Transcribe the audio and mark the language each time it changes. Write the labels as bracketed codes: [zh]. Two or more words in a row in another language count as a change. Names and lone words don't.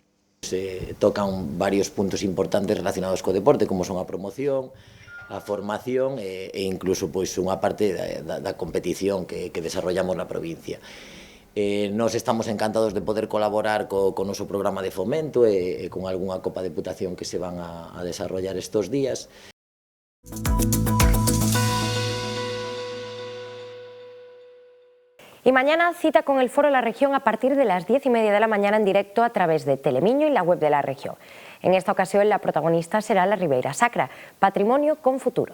[gl] Se tocan varios puntos importantes relacionados co deporte, como son a promoción, a formación e incluso pois unha parte da competición que desarrollamos na provincia. Nos estamos encantados de poder colaborar co noso programa de fomento e con algunha copa de deputación que se van a desarrollar estos días. [es] Y mañana cita con el Foro La Región a partir de las 10:30 de la mañana en directo a través de Telemiño y la web de la región. En esta ocasión la protagonista será la Ribeira Sacra, patrimonio con futuro.